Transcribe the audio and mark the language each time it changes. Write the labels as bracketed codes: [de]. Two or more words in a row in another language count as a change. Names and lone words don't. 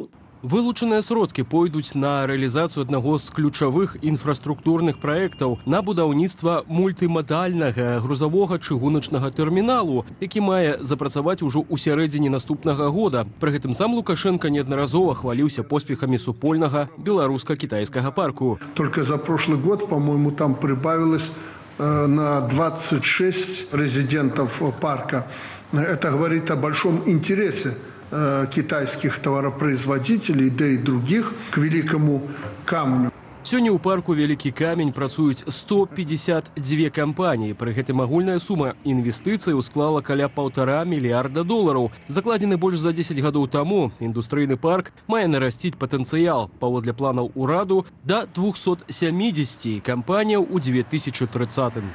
[be] Вылучаныя сродкі пойдуць на рэалізацыю аднаго з ключавых інфраструктурных праектаў на будаўніцтва мультымадальнага грузавога чыгуначнага тэрміналу, які мае запрацаваць ужо ў сярэдзіне наступнага года. Пры гэтым сам Лукашенко неаднаразова хваліўся поспехамі супольнага беларуска-кітайскага парку. [ru] Только за прошлый год, по-моему, там прибавилось на 26 резидентов парка. Это говорит о большом интересе китайских товаропроизводителей, да и других к «Великому камню». [be] Сёння ў парку «Вялікі камень» працуюць 152 кампаніі. Пры гэтым агульная сума інвестыцыяў склала каля 1,5 мільярда долараў. Закладзены больш за 10 гадоў таму, індустрыйны парк мае нарасціць патэнцыял, паводле планаў ураду, да 270 кампаніяў у 2030-м.